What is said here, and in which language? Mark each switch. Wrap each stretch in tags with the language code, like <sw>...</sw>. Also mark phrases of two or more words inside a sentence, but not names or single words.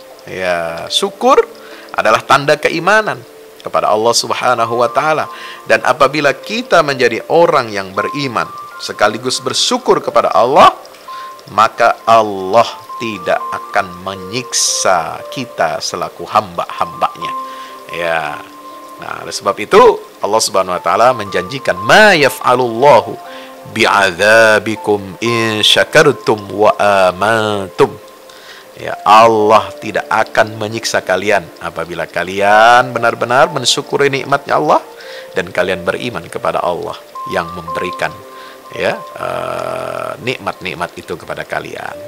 <id>Ya, syukur adalah tanda keimanan kepada Allah</id> <ar>سبحانه وتعالى,</ar> <id>dan apabila kita menjadi orang yang beriman sekaligus bersyukur kepada Allah, maka Allah tidak akan menyiksa kita selaku hamba-hambanya. Ya. Nah, oleh sebab itu Allah</id> <ar>سبحانه وتعالى</ar> <id>menjanjikan,</id> <ar>ما يفعل الله بعذابكم إن شكرتم وآمنتم.</ar> <id>Ya, Allah tidak akan menyiksa kalian apabila kalian benar-benar mensyukuri nikmatnya Allah dan kalian beriman kepada Allah yang memberikan, ya, nikmat-nikmat itu kepada kalian.</id>